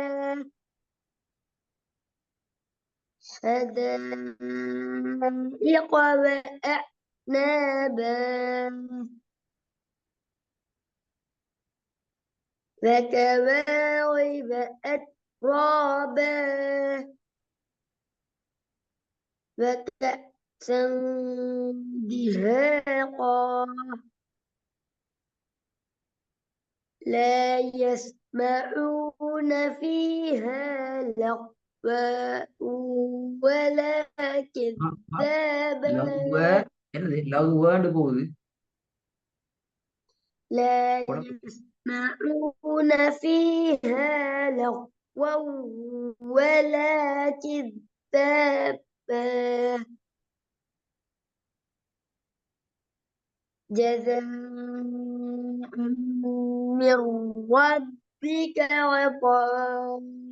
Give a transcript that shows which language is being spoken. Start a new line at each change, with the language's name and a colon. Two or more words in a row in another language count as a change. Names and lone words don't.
Arabic: حدائق وأعنابا وكواعب أترابا وكأسا دهاقا لا يسمعون فيها لغوا ولا كذابا
Tamil: லவ்வ என்னது லவ்வேர்டு போகுது.
Arabic: لا
Tamil: உடம்பு
Arabic: يسمعون فيها لغوا ولا كذابا جزاء من ربك عطاء